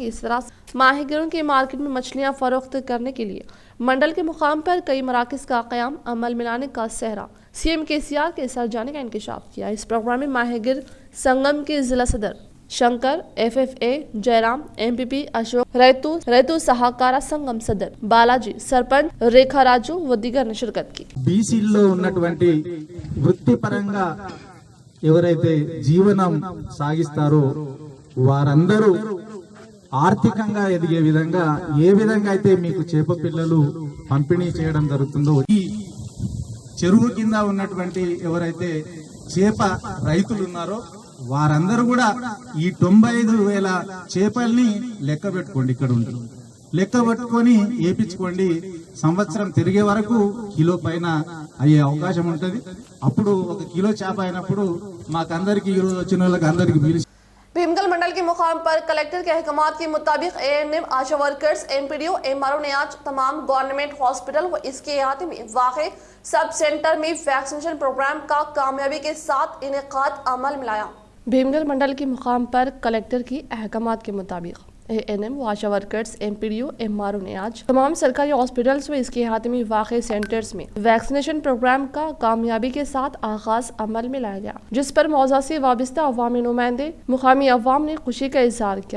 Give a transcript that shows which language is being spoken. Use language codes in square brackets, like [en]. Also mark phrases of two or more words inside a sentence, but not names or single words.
[ur] اس طرح ماہی گیروں کی مارکیٹ میں مچھلیاں فروخت کرنے کے لیے منڈل کے مقام پر کئی مراکز کا قیام عمل میں لانے کا سہرا سی ایم کے سی آر کے سر جانے کا انکشاف کیا. اس پروگرام میں ماہی گیر سنگم کے ضلع صدر شنکر، FFA جے رام، MPP اشوک, రైతు సహకార సంఘం సదర్ బాలాజీ, సర్పంచ్ రేఖా రాజు و دیگر نے شرکت کی. [te] బీసీల్లో ఉన్నటువంటి వృత్తిపరంగా ఎవరైతే జీవనం సాగిస్తారో వారందరూ ఆర్థికంగా ఎదిగే విధంగా ఏ విధంగా అయితే మీకు చేప పిల్లలు పంపిణీ చేయడం జరుగుతుందో ఈ చెరువు కింద ఉన్నటువంటి ఎవరైతే చేప రైతులు ఉన్నారో వారందరూ కూడా ఈ 95,000 చేపల్ని లెక్క పెట్టుకోండి. ఇక్కడ ఉంటారు లెక్క పట్టుకొని ఏపించుకోండి. సంవత్సరం తిరిగే వరకు కిలో పైన అయ్యే అవకాశం ఉంటుంది. అప్పుడు 1 కిలో చేప అయినప్పుడు మాకందరికి ఈ రోజు వచ్చిన వాళ్ళకి అందరికి పిలిచి [ur] بھیمگل منڈل کے مقام پر کلکٹر کے احکامات کے مطابق ANM، آشا ورکرز، MPDO، MRO نے آج تمام [en] government hospital [ur] و اس کے احاطے میں واقع [en] sub centre [ur] میں [en] vaccination programme [ur] کا کامیابی کے ساتھ انعقاد عمل میں لایا. بھیمگل منڈل کے مقام پر کلکٹر کی احکامات کے مطابق ANM و آشا ورکرز، MPDO، MRO نے آج تمام سرکاری ہاسپٹلز و اس کے احاطے میں واقع سینٹرز میں [en] vaccination programme [ur] کا کامیابی کے ساتھ آغاز عمل میں لایا گیا، جس پر موضع سے وابستہ عوامی نمائندے مقامی عوام نے خوشی کا اظہار کیا.